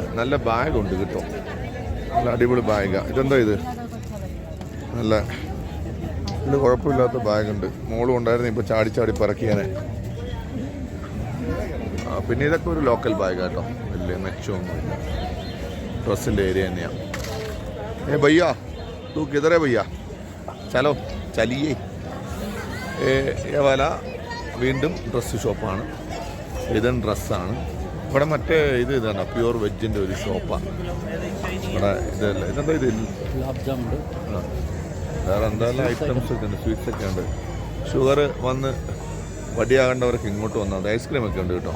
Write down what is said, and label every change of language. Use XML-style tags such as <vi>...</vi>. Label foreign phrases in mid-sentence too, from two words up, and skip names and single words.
<ml>നല്ല ബാഗുണ്ട് കേട്ടോ, നല്ല അടിപൊളി ബാഗാണ്. ഇതെന്താ ഇത്? നല്ല ഇത് കുഴപ്പമില്ലാത്ത ബാഗുണ്ട്. മോളും ഉണ്ടായിരുന്നു, ഇപ്പോൾ ചാടി ചാടി പറക്കിയാനെ. പിന്നെ ഇതൊക്കെ ഒരു</ml> <en>local bag</en> <ml>കേട്ടോ, വലിയ മെച്ചമൊന്നുമില്ല. ഡ്രസ്സിൻ്റെ ഏരിയ തന്നെയാണ്.</ml> <hi>भैया तू किधर है भैया? चलो चलिए. ये वाला</hi> <ml>വീണ്ടും ഡ്രസ്സ് ഷോപ്പാണ്. ഇതും ഡ്രസ്സാണ്. ഇവിടെ മറ്റേ ഇതാണ്</ml> <en>pure veg</en> <ml>ഒരു ഷോപ്പാണ്. ഇവിടെ ഇതല്ല, ഇതെന്താ ഇത്? വേറെ എന്തായാലും ഐറ്റംസ് ഒക്കെ ഉണ്ട്, സ്വീറ്റ്സ് ഒക്കെ ഉണ്ട്. ഷുഗർ വന്ന് വടിയാകേണ്ടവർക്ക് ഇങ്ങോട്ട് വന്നാൽ ഐസ്ക്രീം ഒക്കെ ഉണ്ട് കേട്ടോ.</ml>